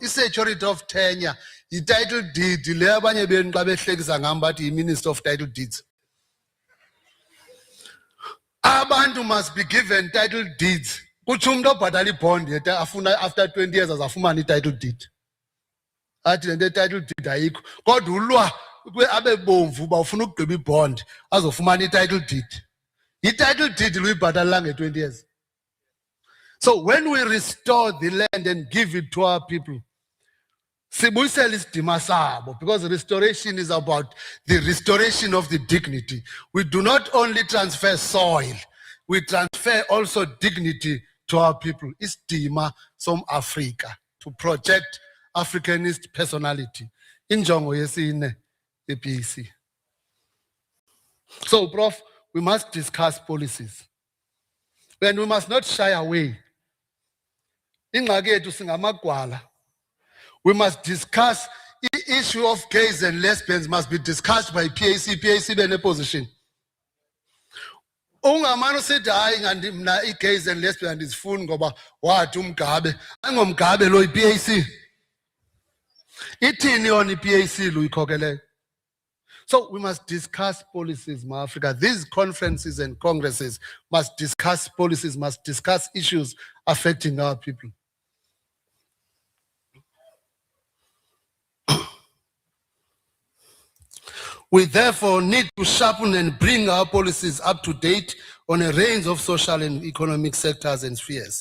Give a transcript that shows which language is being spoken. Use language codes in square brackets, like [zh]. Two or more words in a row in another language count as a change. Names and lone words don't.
[en] Is security of tenure the title deed [xh] le abanye benu xa behlekisa ngam bathi [en] yi-Minister of Title Deeds. Abantu must be given title deeds. [xh] Kutsho umuntu obhatala ibond yeta afuna [en] after 20 years [xh] azafumana [en] i-title deed. [xh] Athi le nto [en] title deed [xh] ayikho. Kodwa ulwa abe bomvu uba ufuna ukugqiba ibond azofumana [en] i-title deed. [xh] I-title deed luyibhatalela nge-20 years. [en] So when we restore the land and give it to our people, [xh] sibuyisela isidima sabo, [en] because restoration is about the restoration of the dignity. We do not only transfer soil, we transfer also dignity to our people. [xh] Isidima som Africa [en] to project Africanist personality. [xh] Injongo yesine ePAC. [en] So, Prof, we must discuss policies. And we must not shy away. [xh] Ingxaki yethu singamagwala. [en] We must discuss the issue of gays and lesbians must be discussed by PAC. PAC be in a position. [xh] Ungamano usithi hayi ngandi mna [en] i-gays and lesbians [xh] ndizifuni ngoba wathi umgabe. Angomgabe lo i-PAC. Ithini yona i-PAC lo ikhokeleyo? [en] So we must discuss policies, Ma Africa. These conferences and congresses must discuss policies, must discuss issues affecting our people. We therefore need to sharpen and bring our policies up to date on a range of social and economic sectors and spheres.